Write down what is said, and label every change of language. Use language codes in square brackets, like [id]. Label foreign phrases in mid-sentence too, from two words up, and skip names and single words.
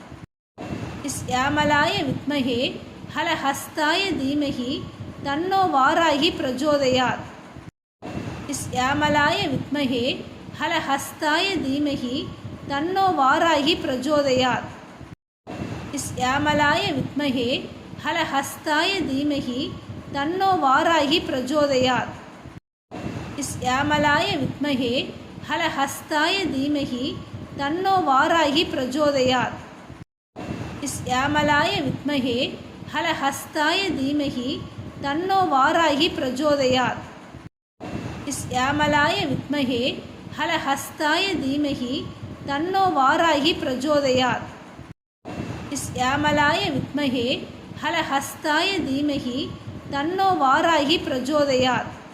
[sa] श्यामलाय विद्महे हलहस्ताय धीमहि तन्नो वाराहि प्रचोदयात्. श्यामलाय विद्महे हलहस्ताय धीमहि तन्नो वाराहि प्रचोदयात्. श्यामलाय विद्महे हलहस्ताय धीमहि तन्नो वाराहि प्रचोदयात् श्यामलाय विद्महे हलहस्ताय धीमहि तन्नो वाराहि प्रचोदयात् श्यामलाय विद्महे हलहस्ताय धीमहि तन्नो वाराहि प्रचोदयात् श्यामलाय विद्महे हलहस्ताय धीमहि तन्नो वाराहि प्रचोदयात् श्यामलाय विद्महे हलहस्ताय धीमहि तन्नो वाराहि प्रचोदयात्